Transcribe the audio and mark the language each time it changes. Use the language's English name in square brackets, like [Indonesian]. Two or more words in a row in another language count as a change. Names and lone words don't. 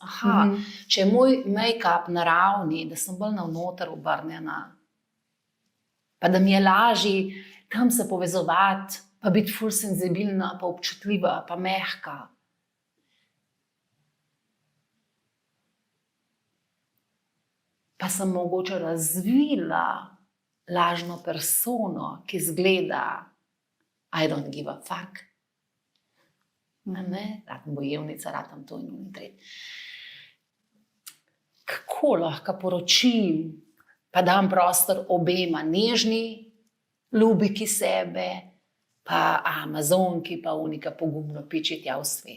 [Slovenian] Če je moj make-up naravni, da sem bolj navnoter obrnjena, pa da mi je lažje tam se povezovati pa biti ful senzibilna, pa občutljiva, pa mehka. Pa sem mogoče razvila lažno persono, ki zgleda [English] I don't give a fuck. [Slovenian] Ratam bojevnica, ratam to in tret. Kako lahko poročim, pa dam prostor obema, nežni ljubiki sebe, pa amazonki, pa unika pogumno piči tja v svet.